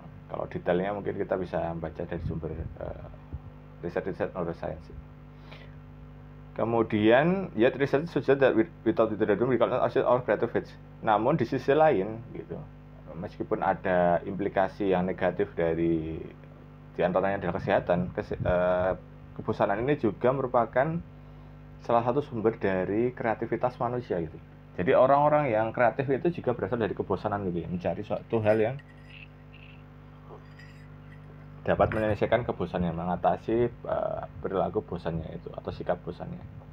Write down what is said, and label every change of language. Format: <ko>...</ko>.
<id>Kalau detailnya mungkin kita bisa baca dari sumber riset-riset neuroscience. Kemudian,</id> <en>yet research suggests that without the rhythm we cannot assess our creative edge.</en> <id>Namun di sisi lain, gitu, meskipun ada implikasi yang negatif dari antaranya adalah kesehatan, kebosanan ini juga merupakan salah satu sumber dari kreativitas manusia gitu. Jadi orang-orang yang kreatif itu juga berasal dari kebosanan gitu ya, mencari suatu hal yang dapat menyelesaikan kebosannya, mengatasi perilaku bosannya itu atau sikap bosannya.</id>